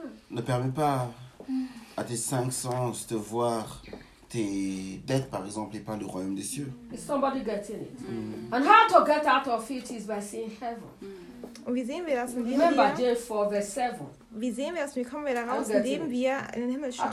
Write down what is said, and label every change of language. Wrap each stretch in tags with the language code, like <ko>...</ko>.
<fr>Ne permet pas à tes cinq sens de voir tes dettes, par exemple, et pas le royaume des cieux.</fr> <en>Is somebody getting it? Mm. And how to get out of it is by seeing heaven.</en> <de>Wie sehen wir das?</de> <en>Remember James 4, verse 7.</en> <de>Wie sehen wir das? Wie kommen wir da raus, indem wir in den Himmel schauen?</de>